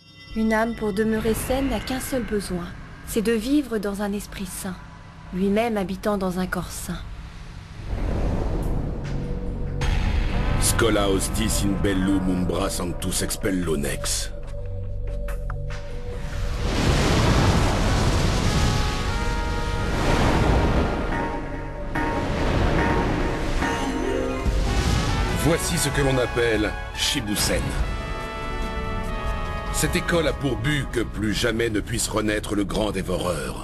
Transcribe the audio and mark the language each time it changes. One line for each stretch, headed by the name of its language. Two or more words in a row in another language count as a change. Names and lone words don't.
French: Une âme pour demeurer saine n'a qu'un seul besoin, c'est de vivre dans un esprit sain, lui-même habitant dans un corps sain.
Latin: Schola hostis in bellum umbra sanctus expello nex.
French: Voici ce que l'on appelle Shibusen. Cette école a pour but que plus jamais ne puisse renaître le grand dévoreur.